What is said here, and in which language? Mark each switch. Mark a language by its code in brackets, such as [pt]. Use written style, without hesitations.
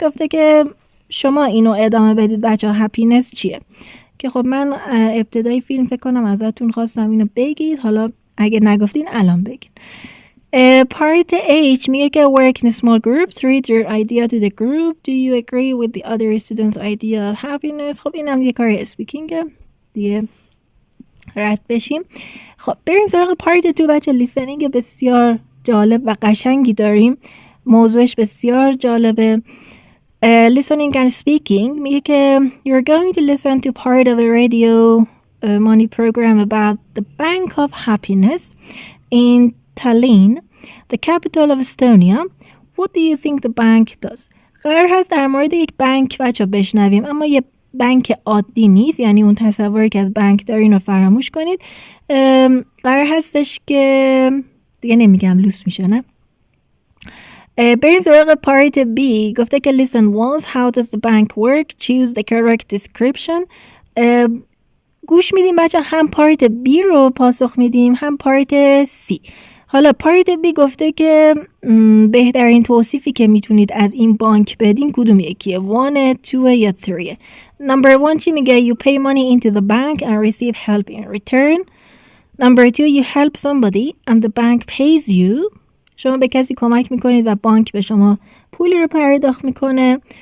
[fa] گفته که شما اینو ادامه بدید بچه ها happiness چیه، که خب من ابتدای فیلم فکر کنم ازتون خواستم اینو بگید، حالا اگه نگفتین الان بگید. [en] part H [fa] میگه که [en] work in small groups, read your idea to the group, do you agree with the other students idea of happiness. [fa] خب اینم یه کار اسپیکینگه دیگه، رد بشیم. خب بریم سراغ part 2 بچه. لیسنینگ بسیار جالب و قشنگی داریم، موضوعش بسیار جالبه. [en] Listening and speaking [fa] میگه که [en] you're going to listen to part of a radio money program about the Bank of Happiness in Tallinn, the capital of Estonia. What do you think the bank does? [fa] قرار هست در مورد یک بانک بچه بشنویم، اما یه بانک عادی نیست، یعنی اون تصوری که از بانک دارین رو فراموش کنید. قرار هستش که دیگه نمیگم لوس میشه نه. بریم سراغ پارت B. گفته که [en] listen once, how does the bank work, choose the correct description. [fa] گوش میدیم بچه، هم پارت بی رو پاسخ میدیم هم پارت سی. حالا پارت بی گفته که بهترین توصیفی که میتونید از این بانک بدین کدوم یکیه؟ 1 2 یا 3. نمبر 1 چی میگه؟ [en] You pay money into the bank and receive help in return. Number 2 you help somebody and the bank pays you. [fa] شما به کسی کمک میکنید و بانک به شما پولی رو پرداخت میکنه.